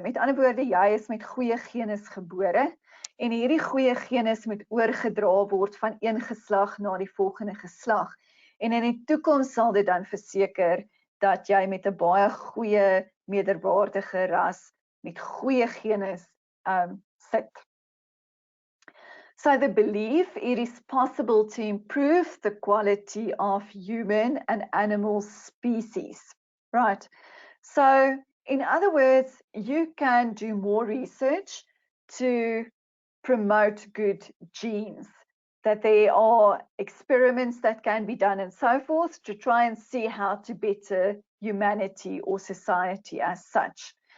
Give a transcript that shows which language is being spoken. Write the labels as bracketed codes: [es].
[af] Met ander woorde, jy is met goeie genes gebore, en hierdie goeie genes moet oorgedra word van een geslag na die volgende geslag. En in die toekoms sal dit dan verseker dat jy met 'n baie goeie meerderwaardige ras met goeie genes sit. [en] So the belief it is possible to improve the quality of human and animal species, right? So in other words, you can do more research to promote good genes, that there are experiments that can be done and so forth to try and see how to better humanity or society as such.